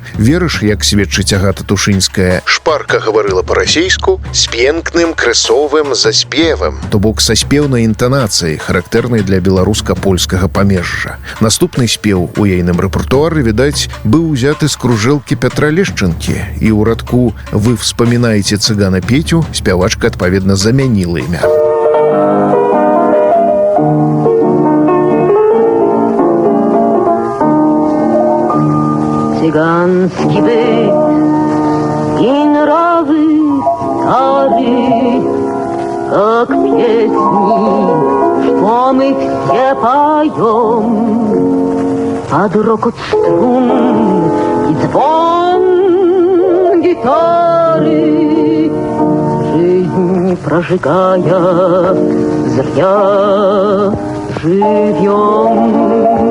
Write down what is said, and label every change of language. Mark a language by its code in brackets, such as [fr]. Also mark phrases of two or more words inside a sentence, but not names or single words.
[be] Вера ж, як сведчыць Агата Тушынская, шпарка гаварыла па-расійску з п'енкным крэсовым заспевам, то бок са спеўнай інтанацыяй, характэрнай для беларуска-польскага памежжа. Наступны спеў у ейным рэпертуары, відаць, быў узяты з кружэлкі Пятра Лешчынкі, і ў радку [ru] «Вы вспоминаете цыгана Петю» [be] спявачка адпаведна замяніла імя. [ru] Цыганский быт и нравы старый, как песни, что мы все поем, под рокот струн и звон гитары, жизнь прожигая, зря живем.